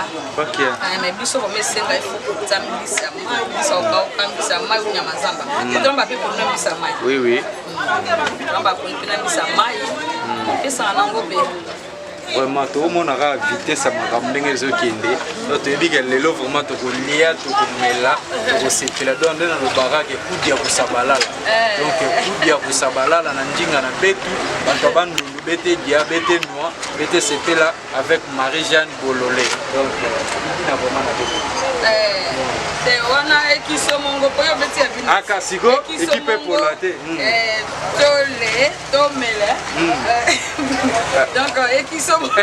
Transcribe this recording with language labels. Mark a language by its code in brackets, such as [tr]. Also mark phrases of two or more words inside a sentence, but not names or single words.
[ln] Mais biso vraiment esenga ifo kotambisa mai bisa okauka mai ou nyama zamba tolamba mpe pondu na bisa mai. Oui. Tolamba pondu mpe na bisa mai epesaka nango be. Vraiment tomonaka vitesse ya makambo ndenge ezokende donc toyebi ke lelo vraiment tokolia tokomela tokosepela donc nde nalobaka ke kudi ya kosabalala donc kudi ya kosabalala na ndinga na betu bato ya bandundu bete dia bete noir bete sepela avec Marie-Jeanne Bololé donc na vraiment na betu wana ekisomongo po yo beti ya bino aka siko ekipe pola te tole tomele donc ekisomongo